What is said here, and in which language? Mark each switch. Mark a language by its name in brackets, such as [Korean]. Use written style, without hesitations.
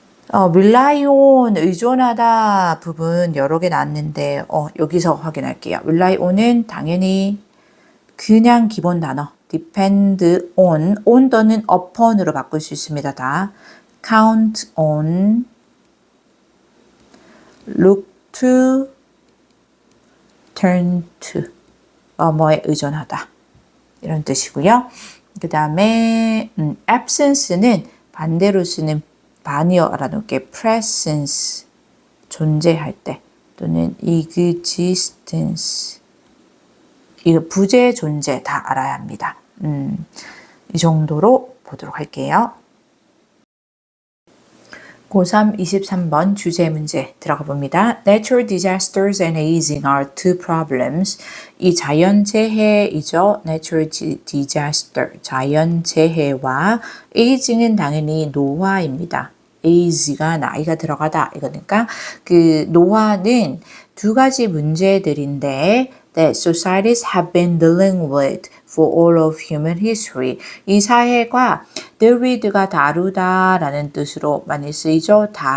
[Korean] rely on, 의존하다 부분 여러 개 나왔는데 여기서 확인할게요. rely on은 당연히 그냥 기본 단어 depend on 또는 upon으로 바꿀 수 있습니다. 다 count on, look to, turn to, 뭐에 의존하다 이런 뜻이고요. 그 다음에 absence는 반대로 쓰는 반이어 알아놓을게 presence, 존재할 때 또는 existence, 이거 부재, 존재 다 알아야 합니다. 이 정도로 보도록 할게요. 고3 23번 주제 문제 들어가 봅니다. [English] Natural disasters and aging are two problems. [Korean] 이 자연재해이죠. Natural disaster, 자연재해와 aging은 당연히 노화입니다. age가 나이가 들어가다 이거니까 그 노화는 두 가지 문제들인데 [English] that societies have been dealing with for all of human history. [Korean] 이 사회가 deal with가 다루다라는 뜻으로 많이 쓰이죠.